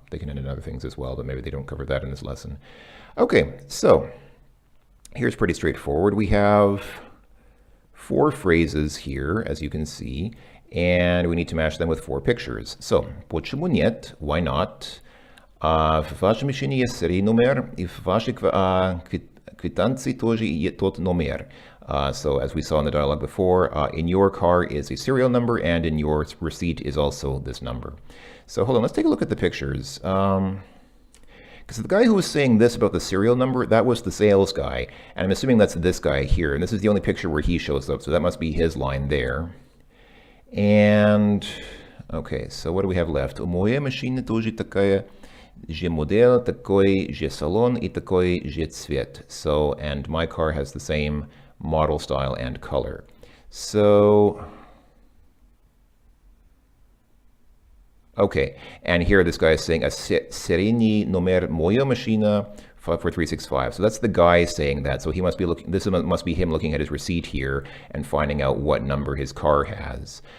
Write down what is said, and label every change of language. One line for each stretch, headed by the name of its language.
English: They can end in other things as well, but maybe they don't cover that in this lesson. Okay, so here's pretty straightforward. We have 4 phrases here, as you can see, and we need to match them with 4 pictures.
Russian: So, почему нет?
English: Why not?
Russian: В вашей машине есть серийный номер, и в вашей квитанции тоже есть тот номер.
English: So, as we saw in the dialogue before, in your car is a serial number, and in your receipt is also this number. So, hold on, let's take a look at the pictures. Because the guy who was saying this about the serial number, that was the sales guy. And I'm assuming that's this guy here. And this is the only picture where he shows up. So that must be his line there. And, okay, so what do we have left?
Russian: У моей машины тоже такая же модель, такой же салон и такой же цвет.
English: So, and my car has the same model, style, and color. So, okay, and here this guy is saying a серийный номер моя машина 54365. So that's the guy saying that. So he must be looking, this must be him looking at his receipt here and finding out what number his car has.